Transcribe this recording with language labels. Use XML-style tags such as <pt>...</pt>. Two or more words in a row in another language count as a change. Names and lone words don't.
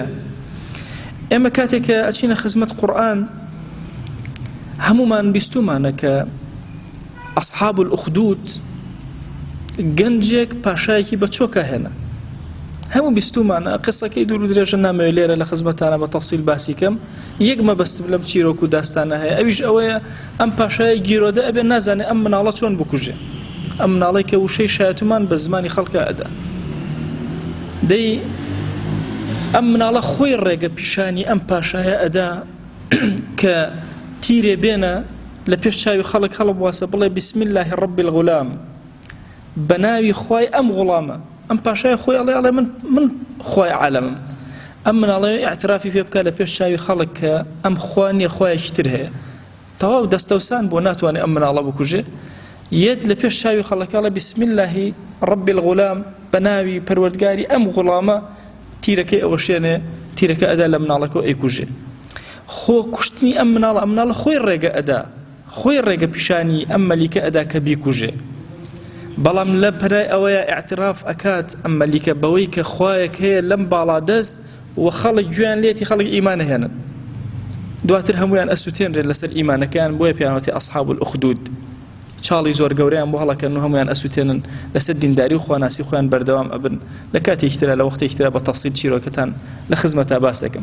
<ckb>ئێمە کاتێککە ئەچینە خزمەت قورئان هەمومان بیستومانە کە</ckb> <ar>ئەصحاب الأخدود</ar> <ckb>گەنجێک پاشایەکی بە چۆکە هێنا هەموو بیستومانە قسەکەی دوور و درێژە نامەوێت لێرە لە خزمەتانە بە تەفسیل باسی کەم یەک مەبەستم لەم چیرۆک و داستانە هەیە ئەویش ئەوەیە ئەم پاشایە گیرۆدە ئەبێ نازانێ ئەم مناڵە چۆن بکوژێ ئەم مناڵەی کە وشەی شایەتومان بە زمانی خەڵکە ئەدا دەی ئەم مناڵە خۆی ڕێگە پیشانی ئەم پاشایە ئەدا کە تیرێ بێنە لە پێش چاوی خەڵک هەڵبواسە بڵێ</ckb> <ar>بسم الله رب الغلام</ar> <ckb>بەناوی خوای ئەم غوڵامە ئەم پاشای خۆی ئەڵێ من خوای عالەمم ئەم مناڵێ ئاعترافی پێ بکە لە پێش چاوی خەڵک کە ئەم خوا نییە خوایەکی تر هەیە تەواو دەستەوسان بۆ ناتوانێت ئەم مناڵە بکوژێ یەک لە پێش چاوی خەڵکاڵە</ckb> <ar>بسم الله رب الغلام</ar> <ckb>بەناوی پەروەردگاری ئەم غوڵامە تیرەکەی ئەوەشێنێ تیرەکە ئەدا لە مناڵەکە ئەیکوژێ خۆ کوشتنی ئەم مناڵە خۆی ڕێگە ئەدا خۆی ڕێگە پیشانی ئەم مەلیکە ئەدا کە بیکوژێ بەڵام لە پەرای ئەوەیە ئاعتراف ئەکات ئەم مەلیکە بەوەی کە خوایەک هەیە لەم باڵا دەست و خەڵک گوێیان لێتی خەڵک ئیمان هێنن دواتر هەمویان ئەسووتێنرێت لەسەر ئیمانەکەیان بۆیە پیانەتی</ckb> <ar>ئەصحاب الأخدود</ar> <ckb>چاڵی زۆر گەورەیان بۆ هەڵەکەن و هەمویان ئەسووتێنن لەسەر دینداری و خواناسی خۆیان بەردەوام ئەبن لە کاتێکترە لە وەختێکترە بە تەفسیل چیرۆکەتان لە خزمەتە باسەکەم.</ckb>